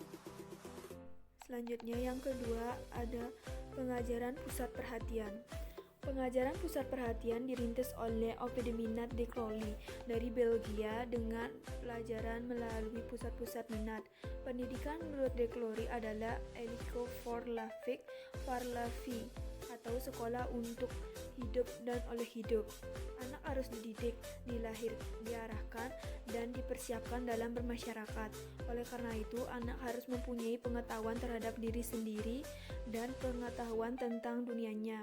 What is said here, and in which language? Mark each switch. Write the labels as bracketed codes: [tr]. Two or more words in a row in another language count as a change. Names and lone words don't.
[id] Selanjutnya yang kedua ada pengajaran pusat perhatian. Pengajaran pusat perhatian dirintis oleh Oppidiminat de Crowley dari Belgia dengan pelajaran melalui pusat-pusat minat. Pendidikan menurut de Crowley adalah [fr] École pour la vie, par la vie, [id] atau sekolah untuk hidup dan oleh hidup. Anak harus dididik, diarahkan, dan dipersiapkan dalam bermasyarakat. Oleh karena itu, anak harus mempunyai pengetahuan terhadap diri sendiri dan pengetahuan tentang dunianya.